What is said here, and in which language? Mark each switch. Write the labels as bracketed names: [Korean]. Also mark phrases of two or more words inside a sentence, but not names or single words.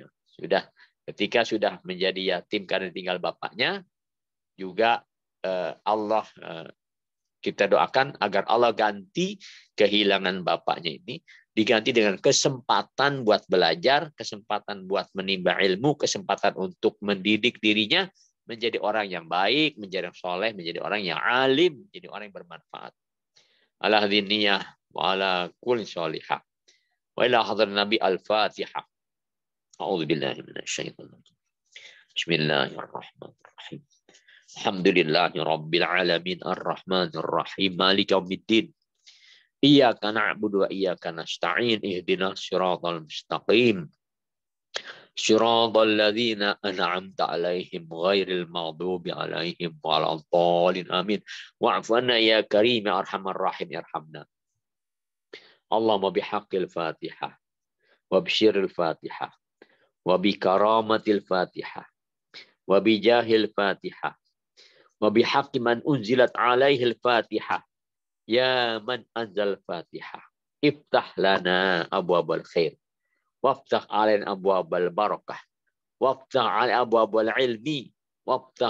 [Indonesian] Ketika sudah menjadi yatim karena tinggal bapaknya, juga Allah Kita doakan agar Allah ganti kehilangan bapaknya ini, diganti dengan kesempatan buat belajar, kesempatan buat menimba ilmu, kesempatan untuk mendidik dirinya menjadi orang yang baik, menjadi orang soleh, menjadi orang yang alim, menjadi orang yang bermanfaat. [Arabic] على هذه النية وعلى كل صالحة. وإلى حضرة النبي الفاتحة. أعوذ بالله من الشيطان الرجيم. بسم الله الرحمن الرحيم. الحمد لله رب العالمين الرحمن الرحيم مالك يوم الدين. إياك نعبد وإياك نستعين اهدنا الصراط المستقيم. صراط الذين أنعمت عليهم غير المغضوب عليهم ولا الضالين آمين. واعف عنا يا كريم يا أرحم الراحمين ارحمنا. اللهم بحق الفاتحة وبسر الفاتحة وبكرامة الفاتحة وبجاه الفاتحة وبحق من أنزلت عليه الفاتحة يا من أنزل الفاتحة افتح لنا أبواب الخير وافتح علينا أبواب البركة وافتح علينا أبواب العلم وافتح